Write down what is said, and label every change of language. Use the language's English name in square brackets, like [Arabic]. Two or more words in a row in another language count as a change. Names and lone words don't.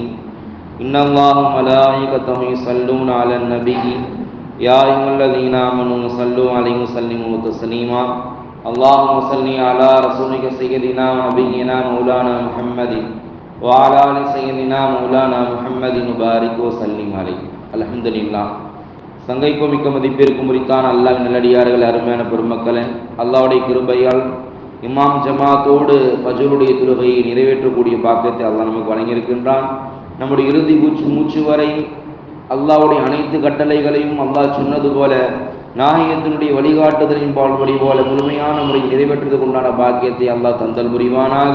[Arabic] إن الله وملائكته يصلون على النبي يا أيها الذين آمنوا صلوا عليه وسلموا تسليما. اللهم صل على رسولك سيدنا ونبينا مولانا محمد وعلى آل سيدنا مولانا محمد مبارك وسلم عليه. அல்ஹம்துலில்லாஹ். [Tamil] சங்கைக்கும் மிக்க மதிப்பிற்கும் உரித்தான அல்லாஹ்வின் நல்லடியார்கள், அருமையான பெருமக்களே, அல்லாஹ்வுடைய கிருபையால் இமாம் ஜமாத்தோடு ஃபஜ்ருடைய தொழுகையை நிறைவேற்றக்கூடிய பாக்கியத்தை அல்லாஹ் நமக்கு வழங்கியிருக்கின்றான். நம்முடைய இறுதி மூச்சு வரை அல்லாஹ்வுடைய அனைத்து கட்டளைகளையும் அல்லாஹ் சொன்னது போல நாயகத்தினுடைய வழிகாட்டுதலின் பால்படி போல முழுமையான முறையில் நிறைவேற்றுவதற்கு உண்டான பாக்கியத்தை அல்லாஹ் தந்தல் புரிவானாக.